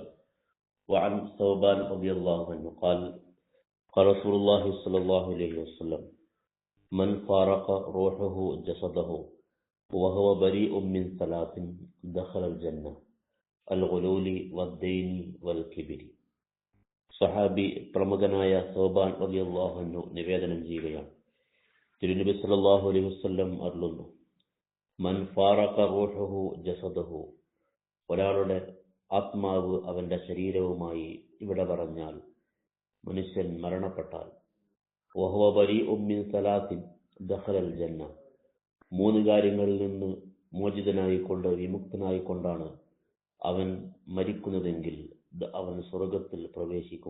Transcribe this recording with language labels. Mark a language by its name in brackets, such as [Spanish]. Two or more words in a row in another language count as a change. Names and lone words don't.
[Arabic] وعن ثوبان رضي الله عنه قال قال رسول الله صلى الله عليه وسلم من فارق روحه جسده وهو بريء من ثلاث دخل الجنة الغلول والدين والكبر. [Malayalam] സഹാബി പ്രമുഖനായ സൗബാൻ [Arabic] رضي الله عنه [Malayalam] നിവേദനം ചെയ്യുകയാണ്. തിരുനബി [Arabic] صلى الله عليه وسلم [Malayalam] അരുളുന്നു, [Arabic] من فارق روحه جسده, [Malayalam] ഒരാളുടെ ആത്മാവ് അവന്റെ ശരീരവുമായി ഇവിടെ പറഞ്ഞാൽ മനുഷ്യൻ മരണപ്പെട്ടാൽ, [Arabic] وهو بريء من ثلاث دخل الجنة, [Malayalam] മൂന്ന് കാര്യങ്ങളിൽ നിന്ന് മോചിതനായിക്കൊണ്ട് വിമുക്തനായിക്കൊണ്ടാണ് അവൻ മരിക്കുന്നതെങ്കിൽ അവൻ സ്വർഗത്തിൽ പ്രവേശിക്കും.